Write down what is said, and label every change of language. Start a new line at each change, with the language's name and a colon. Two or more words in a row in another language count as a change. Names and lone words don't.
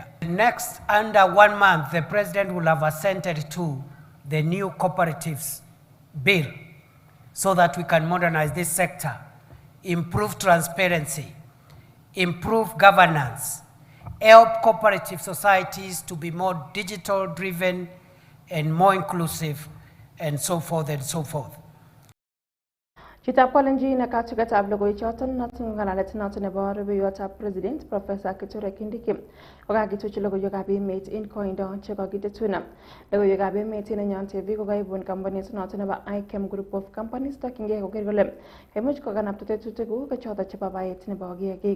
English: Next, under 1 month, the President will have assented to the new cooperatives bill so that we can modernize this sector improve transparency, improve governance, help cooperative societies to be more digital driven and more inclusive, and so forth and so forth.
Kalenjin: Chitab Kalenjin katugetab logoiwechoton noton ngalalet noton nebo rubeiwotab President Professor Kithure Kindiki kokakituchi logoiwekab emet en koindo chekokitetuno. Logoiwekab emet en Nenyon TV kokaibun kampunit noton nebo ICAM Group of Companies tokyingei koker kole kaimuch kokanapta tetutik choton chebo baet nebo kiagik.